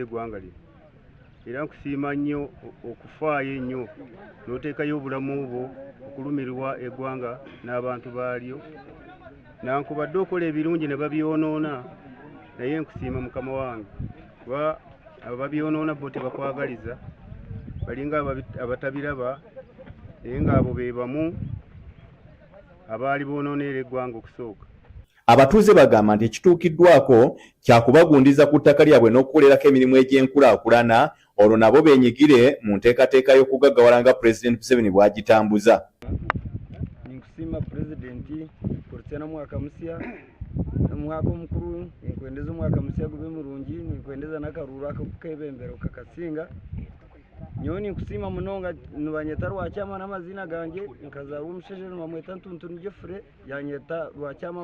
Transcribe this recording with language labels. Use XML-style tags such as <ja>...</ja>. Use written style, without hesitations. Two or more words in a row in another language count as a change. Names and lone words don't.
<lg>eggwanga lino era nkusiima nnyo okufaayo ennyo n'oteekayo obulamu bwo okulumirwa eggwanga n'abantu baalyo nankubadde okola ebirungi ne babyonoona naye nkusiima mukama wange kuba abo babyonoona bo tebakwagaliza balinga abatabiraba naye ng'abo be bamu abaali boonoonera eggwanga okusooka. Abatuuze bagamba nti ekituukiddwako kyakubagundiza ku ttaka lyabwe n'okukolerako emirimu egy'enkulaakulana olwo nabo beenyigire mu nteekateeka y'okugaggawala nga Pulezidenti Museveni bw'agitambuza.</lg> <nyn>Ninkusiima Pulezidenti kurutsya n'omwaka musya omwaka omukuru ninkwendeza omwaka musya gube murungi ninkwendeza n'akaruuru ak'okukebembera okakasinga. Nyowe ninkusiima munonga nibanyeta Rwakyama n'amazina gange nkazarwa omushaija nibamweta Ntuntuni Jeffrey yanyeta Rwakyama</nyn>